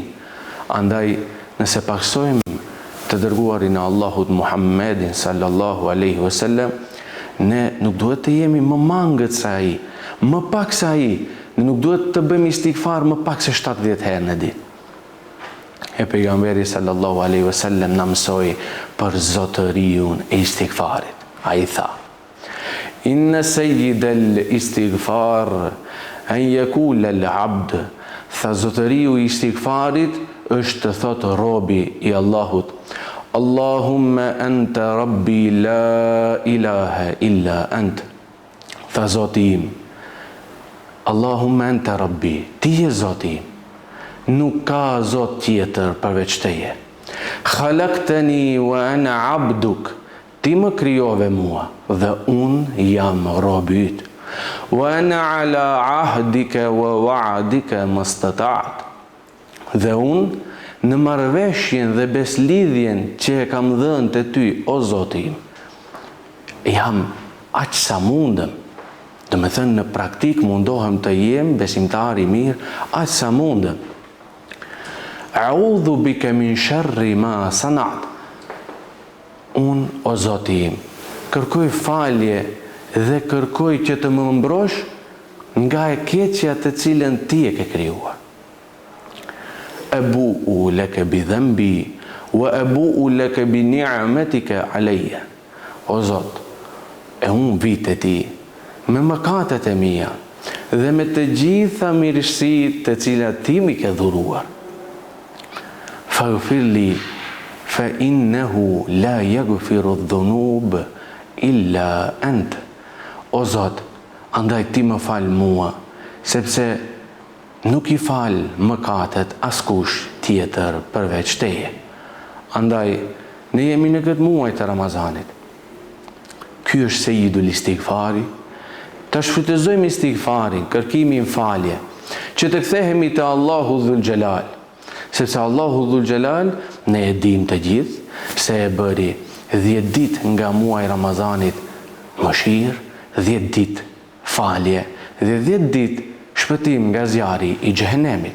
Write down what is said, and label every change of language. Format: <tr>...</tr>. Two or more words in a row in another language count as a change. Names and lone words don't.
<sq>Andaj nëse paksojmë të dërguarin e Allahut Muhammedin</sq> <ar>صلى الله عليه وسلم,</ar> <sq>ne nuk duhet të jemi më mangët se ai, më pak se ai. Ne nuk duhet të bëjmë istighfar më pak se 70 herë në ditë. E pejgamberi</sq> <ar>صلى الله عليه وسلم</ar> <sq>na mësoi për zotëriun e istighfarit. Ai tha:</sq> <ar>"إن سيد الاستغفار أن يقول العبد."</ar> <sq>Tha zotëriu I istighfarit është të thotë robi I Allahut:</sq> <ar>"اللهم أنت ربي لا إله إلا أنت."</ar> <sq>Tha Zoti im:</sq> <ar>اللهم أنت ربي,</ar> <sq>ti je Zoti im, nuk ka Zot tjetër përveç teje.</sq> <ar>خلقتني وأنا عبدك,</ar> <sq>ti ti më krijove mua dhe unë jam robi yt.</sq> <ar>وأنا على عهدك ووعدك ما استطعت.</ar> <sq>Dhe unë në marrëveshjen dhe beslidhjen që e kam dhënë te ty, o Zoti im, jam aq sa mundem. Do me thënë në praktik mundohem të jem besimtar i mirë aq sa mundem.</sq> <ar>أعوذ بك من شر ما صنعت.</ar> <sq>Unë, o Zoti im, kërkoj falje dhe kërkoj që të më mbrosh nga e keqja të cilën ti e ke krijuar.</sq> <ar>أبوء لك بذنبي وأبوء لك بنعمتك علي.</ar> <sq>O Zot, e unë vi te ti me mëkatet e mia dhe me të gjitha mirësitë të cilat ti mi ke dhuruar.</sq> <ar>فاغفر لي فإنه لا يغفر الذنوب إلا أنت.</ar> <sq>O Zot, andaj ti më fal mua, sepse nuk i fal mëkatet askush tjetër përveç teje. Andaj ne jemi në këtë muaj të Ramazanit. Ky është</sq> <ar>سيد الاستغفار.</ar> <sq>Ta shfrytëzojmë istighfarin, kërkimin falje, që të kthehemi te</sq> <ar>الله ذو الجلال,</ar> <sq>sepse</sq> <ar>الله ذو الجلال</ar> <sq>ne e dim të gjithë se e bëri 10 ditë nga muaji Ramazanit mëshirë, 10 ditë falje dhe 10 ditë shpëtim nga zjarri i xhehenemit.</sq>